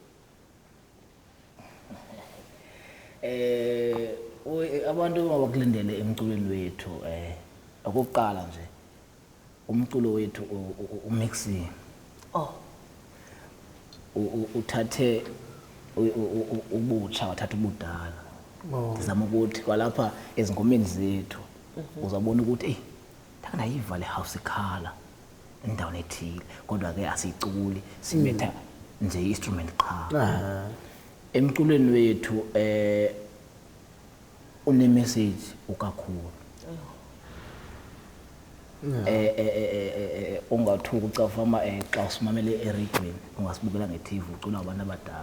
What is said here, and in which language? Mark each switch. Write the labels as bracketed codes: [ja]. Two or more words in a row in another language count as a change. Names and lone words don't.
[xh] Abantu abakulindele emculweni wethu okokuqala nje umculo wethu umixing. Oh. Uthathe ubutsha wathatha ubudala. Ndizama ukuthi kwalapha ezingomeni zethu uzabona ukuthi thanayiva le house ikhala endaweni ethile kodwa ke asiculi sibetha nje instrument qha. Emculweni wethu une message ukakhulu. Ungathuka ucafama xa usimamele eRigwin ungasibukela ngeTV ucula abantu abadala.